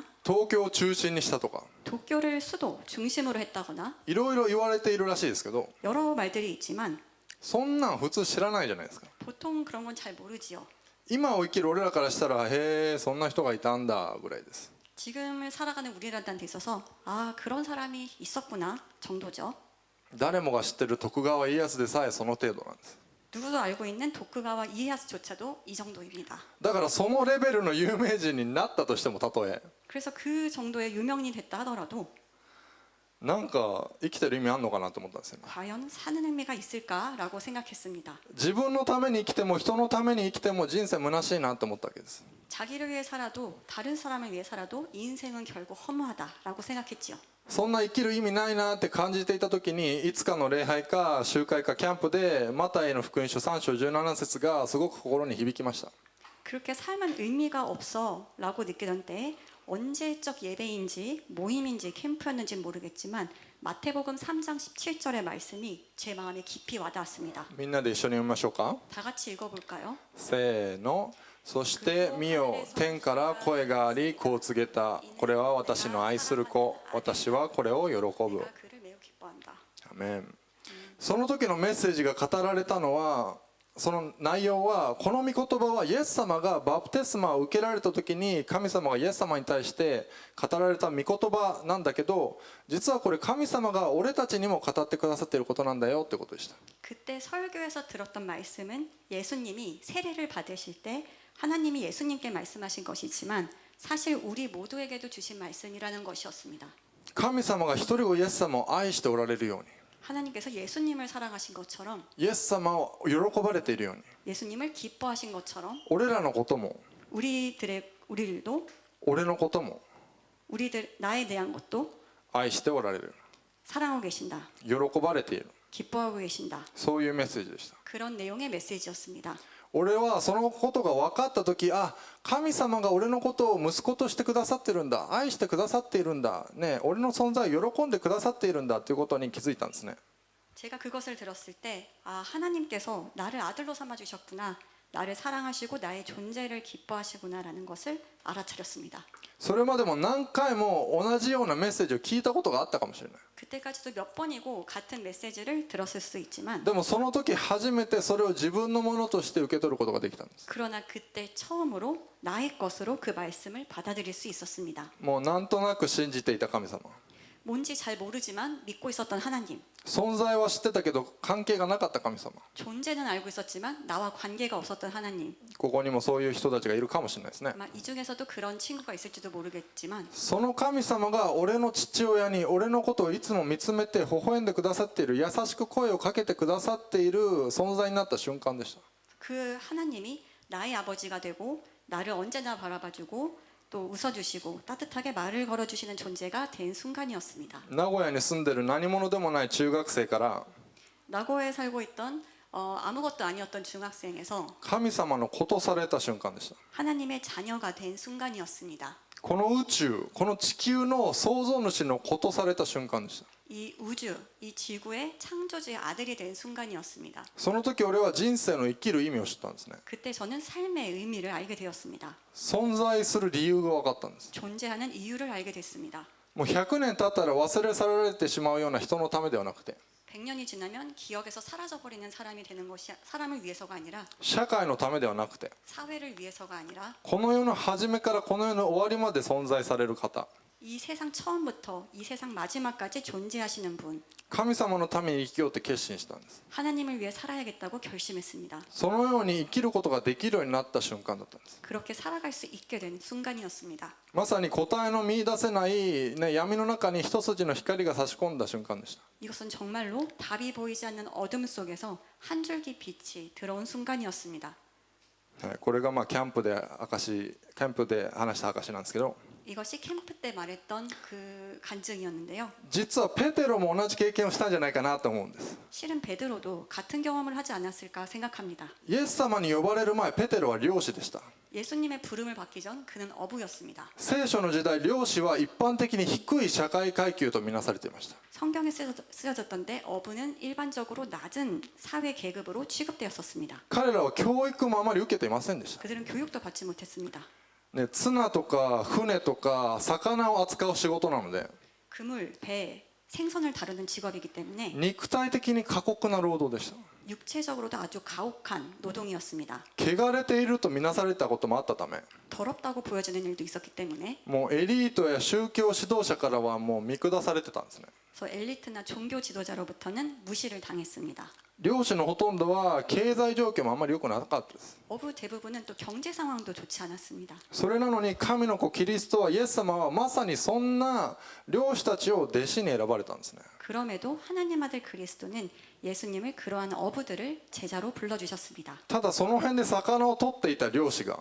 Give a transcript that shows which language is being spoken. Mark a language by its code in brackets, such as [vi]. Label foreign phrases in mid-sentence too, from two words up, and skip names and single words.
[ja] 東京を中心にしたとか [ko] 도쿄를 수도 중심으로 했다거나 [ja] いろいろ言われているらしいですけど [ko] 여러 말들이 있지만 [ja] そんなん普通知らないじゃないですか。 [ko] 보통 그런 건 잘 모르지요. [ja] 今を生きる俺らからしたらへえそんな人がいたんだぐらいです。 [ko] 지금을 살아가는 우리한테 있어서 아 그런 사람이 있었구나 정도죠. [ja] 誰もが知ってる徳川家康でさえその程度なんです。 [ko] 누구도 알고 있는 도쿠가와 이에야스조차도 이 정도입니다. [ja] だからそのレベルの有名人になったとしても、たとえ [ko] 그래서 그 정도의 유명인이 됐다 하더라도 [ja] なんか生きてる意味あんのかなと思ったんですよね。 [ko] 과연 사는 의미가 있을까라고 생각했습니다. [ja] 自分のために生きても人のために生きても人生虚しいなと思ったわけです。 [ko] 자기를 위해 살아도 다른 사람을 위해 살아도 인생은 결국 허무하다라고 생각했지요. [ja] そんな生きる意味ないなって感じていた時に、いつかの礼拝か集会かキャンプでマタイの福音書3章17節がすごく心に響きました。 [ko] 그렇게 삶은 의미가 없어라고 느끼던 때에 언제적 예배인지 모임인지 캠프였는지 모르겠지만 마태복음 3장 17절의 말씀이 제 마음에 깊이 와닿았습니다. [ja] みんなで一緒に読みましょうか。 [ko] 다 같이 읽어볼까요? [ja] せーの。そして見よ、天から声がありこう告げた。これは私の愛する子、私はこれを喜ぶ。 [ko] 내가 그를 매우 기뻐한다. [ja] アメン。その時のメッセージが語られたのは、その内容は、この御言葉はイエス様がバプテスマを受けられた時に神様がイエス様に対して語られた御言葉なんだけど、実はこれ神様が俺たちにも語ってくださっていることなんだよってことでした。 [ko] 그때 설교에서 들었던 말씀은 예수님이 세례를 받으실 때 하나님이 예수님께 말씀하신 것이지만 사실 우리 모두에게도 주신 말씀이라는 것이었습니다. [ja] 神様が一人子イエス様を愛しておられるように、 [ko] 하나님께서 예수님을 사랑하신 것처럼 [ja] イエス様を喜ばれているように、 [ko] 예수님을 기뻐하신 것처럼 [ja] 俺らのことも [ko] 우리들도 [ja] 俺のことも [ko] 나에 대한 것도 [ja] 愛しておられる、 [ko] 사랑하고 계신다. [ja] 喜ばれている、 [ko] 기뻐하고 계신다. [ja] そういうメッセージでした。 [ko] 그런 내용의 메시지였습니다. [ja] 俺はそのことが分かった時、あ、神様が俺のことを息子としてくださってるんだ、愛してくださっているんだ、ね、俺の存在を喜んでくださっているんだということに気づいたんですね。 [ko] 제가 그것을 들었을 때 아, 하나님께서 나를 아들로 삼아 주셨구나. 나를 사랑하시고 나의 존재를 기뻐하시구나라는 것을 알아차렸습니다. [ja] それまでも何回も同じようなメッセージを聞いたことがあったかもしれない。 [ko] 그때까지도 몇 번이고 같은 메시지를 들었을 수 있지만 [ja] でもその時初めてそれを自分のものとして受け取ることができたんです。 [ko] 그러나 그때 처음으로 나의 것으로 그 말씀을 받아들일 수 있었습니다. [ja] もうなんとなく信じていた神様、 [ko] 뭔지 잘 모르지만 믿고 있었던 하나님, [ja] 存在は知ってたけど関係がなかった神様、 [ko] 존재는 알고 있었지만 나와 관계가 없었던 하나님. [ja] ここにもそういう人たちがいるかもしれないですね。 [ko] 아마 이 중에서도 그런 친구가 있을지도 모르겠지만 [ja] その神様が俺の父親に俺のことをいつも見つめて微笑んでくださっている、優しく声をかけてくださっている存在になった瞬間でした。 [ko] 그 하나님이 나의 아버지가 되고 나를 언제나 바라봐주고 또 웃어주시고 따뜻하게 말을 걸어주시는 존재가 된 순간이었습니다. [ja] 名古屋に住んでる何者でもない中学生から [ko] 나고에 살고 있던 아무것도 아니었던 중학생에서 [ja] 神様の子とされた瞬間でした。 [ko] 하나님의 자녀가 된 순간이었습니다. [ja] この宇宙、この地球の創造主の子とされた瞬間でした。 [ko] 이 우주, 이 지구의 창조주의 아들이 된 순간이었습니다. [ja] その時俺は人生の生きる意味を知ったんですね。 [ko] 그때 저는 삶의 의미를 알게 되었습니다. [ja] 存在する理由が分かったんです。 [ko] 존재하는 이유를 알게 됐습니다. [ja] もう100年経ったら忘れ去られてしまうような人のためではなくて、 [ko] 100년이 지나면 기억에서 사라져버리는 사람이 되는 것이 사람을 위해서가 아니라 [ja] 社会のためではなくて、 [ko] 사회를 위해서가 아니라 [ja] この世の初めからこの世の終わりまで存在される方、 [ko] 이 세상 처음부터 이 세상 마지막까지 존재하시는 분, [ja] 神様のために生きようって決心したんです。 [ko] 하나님을 위해 살아야겠다고 결심했습니다. [ja] そのように生きることができるようになった瞬間だったんです。 [ko] 그렇게 살아갈 수 있게 된 순간이었습니다. [ja] まさに答えの見出せない、ね、闇の中に一筋の光が差し込んだ瞬間でした。 [ko] 이것은 정말로 답이 보이지 않는 어둠 속에서 한 줄기 빛이 들어온 순간이었습니다. [ja] はい、これがキャンプで話した証なんですけど、 [ko] 이것이 캠프 때 말했던 그 간증이었는데요. [ja] 実はペテロも同じ経験をしたんじゃないかなと思うんです。 [ko] 실은 베드로도 같은 경험을 하지 않았을까 생각합니다. [ja] イエス様に呼ばれる前、ペテロは漁師でした。 [ko] 예수님의 부름을 받기 전 그는 어부였습니다. [ja] 聖書の時代、漁師は一般的に低い社会階級とみなされていました。 [ko] 성경에 쓰여졌던데 어부는 일반적으로 낮은 사회 계급으로 취급되었었습니다. [ja] 彼らは教育もあまり受けていませんでした。 [ko] 그들은 교육도 받지 못했습니다. [ja] ね、綱とか船とか魚を扱う仕事なので、 [ko] 그물, 배, 생선을 다루는 직업이기 때문에 [ja] 肉体的に過酷な労働でした。 [ko] 육체적으로도 아주 가혹한 노동이었습니다. [ja] 汚れているとみなされたこともあったため、 [ko] 더럽다고 보여지는 일도 있었기 때문에 [ja] もうエリートや宗教指導者からはもう見下されてたんですね。 [ko] 그래서 엘리트나 종교 지도자로부터는 무시를 당했습니다. [ja] 漁師のほとんどは経済状況もあんまり良くなかったです。 [ko] 어부 대부분은 또 경제 상황도 좋지 않았습니다. [ja] それなのに神の子キリストはイエス様はまさにそんな漁師たちを弟子に選ばれたんですね。 [ko] 그럼에도 하나님 아들 그리스도는 예수님을 그러한 어부들을 제자로 불러주셨습니다. [ja] ただその辺で魚を取っていた漁師が